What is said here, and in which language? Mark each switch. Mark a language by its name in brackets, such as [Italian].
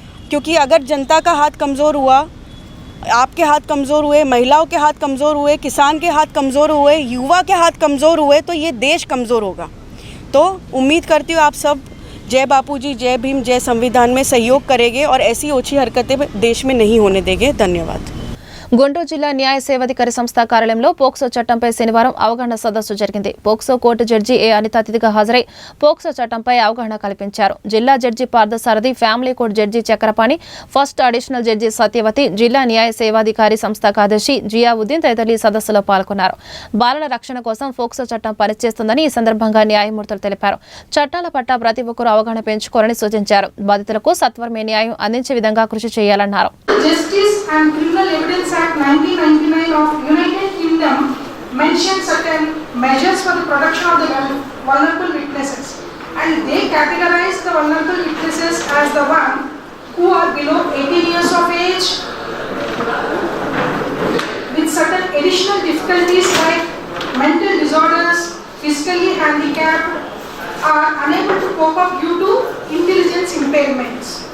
[Hindi] क्योंकि अगर जनता का हाथ कमज़ोर हुआ, आपके हाथ कमज़ोर हुए, महिलाओं के हाथ कमज़ोर हुए, किसान के हाथ कमज़ोर हुए, युवा के हाथ कमज़ोर हुए, तो ये देश कमज़ोर होगा। तो उम्मीद करती हूँ आप सब जय बापूजी, जय भीम, जय संविधान में सहयोग करेंगे और ऐसी ओछी हरकतें देश में नहीं होने देंगे। धन्यवाद। [Telugu] గుంటూరు జిల్లా న్యాయ సేవాధికారి సంస్థ కార్యాలయంలో పోక్సో చట్టంపై శనివారం అవగాహన సదస్సు జరిగింది. పోక్సో కోర్టు జడ్జి ఏ అనిత అతిథిగా హాజరై పోక్సో చట్టంపై అవగాహన కల్పించారు. జిల్లా judge Parthasarathi, family court judge Chakrapani, first additional judge Satyavathi, జిల్లా న్యాయ సేవాధికారి సంస్థ కార్యదర్శి జియావుద్దీన్ తదితరులు ఈ సదస్సులో పాల్గొన్నారు. బాలల రక్షణ కోసం పోక్సో చట్టం పనిచేస్తుందని ఈ సందర్భంగా న్యాయమూర్తులు తెలిపారు. చట్టాల పట్ల ప్రతి ఒక్కరూ అవగాహన పెంచుకోవాలని సూచించారు. బాధితులకు సత్వరమే న్యాయం అందించే విధంగా కృషి చేయాలన్నారు. [English] Justice and Criminal Evidence Act 1999 of United Kingdom mentions certain measures for the protection of the vulnerable witnesses, and they categorize the vulnerable witnesses as the one who are below 18 years of age with certain additional difficulties like mental disorders, physically handicapped, are unable to cope up due to intelligence impairments.